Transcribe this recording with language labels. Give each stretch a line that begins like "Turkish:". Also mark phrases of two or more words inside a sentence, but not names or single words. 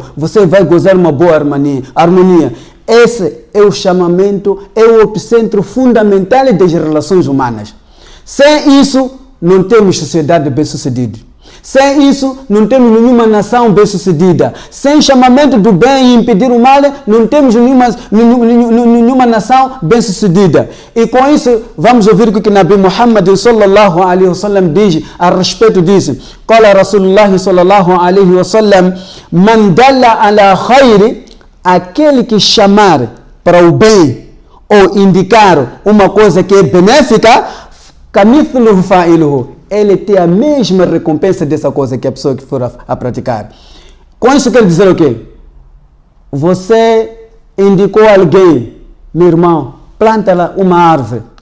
Portuguese: Você vai gozar uma boa harmonia. Esse é o chamamento, é o epicentro fundamental das relações humanas. Sem isso, não temos sociedade bem-sucedida. Sem isso, não temos nenhuma nação bem-sucedida. Sem chamamento do bem e impedir o mal, não temos nenhuma nação bem-sucedida. E com isso, vamos ouvir o que Nabi Muhammad
Arabic: صلى الله عليه وسلم
Portuguese: diz a respeito disso.
Arabic: قال رسول الله صلى الله عليه وسلم من دل على خير,
Portuguese: aquele que chamar para o bem ou indicar uma coisa que é benéfica,
Arabic: كمثله فاعله,
Portuguese: ele tem a mesma recompensa dessa coisa que a pessoa que for a praticar. Com isso quer dizer o quê? Você indicou alguém, meu irmão, planta lá uma árvore.